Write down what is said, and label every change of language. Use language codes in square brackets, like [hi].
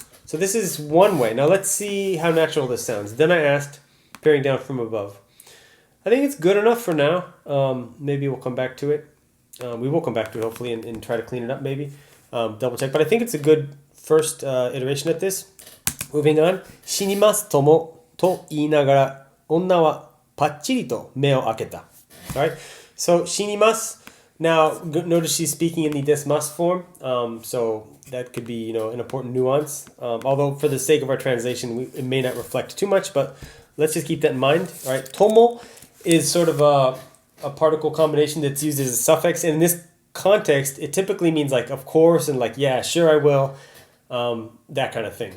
[en] So this is one way. Now let's see how natural this sounds. Then I asked, peering down from above. I think it's good enough for now. Maybe we'll come back to it. We will come back to it, hopefully, and try to clean it up, maybe. Double check. But I think it's a good first iteration at this. Moving on. [ja] 死にますともと言いながら女はパッチリと目を開けた. [en] All right. So shinimasu. Now notice she's speaking in the desmasu form. So that could be an important nuance. Although for the sake of our translation, it may not reflect too much, but let's just keep that in mind. All right. Tomo is sort of a particle combination that's used as a suffix, and in this context, it typically means like of course and like yeah, sure I will. That kind of thing.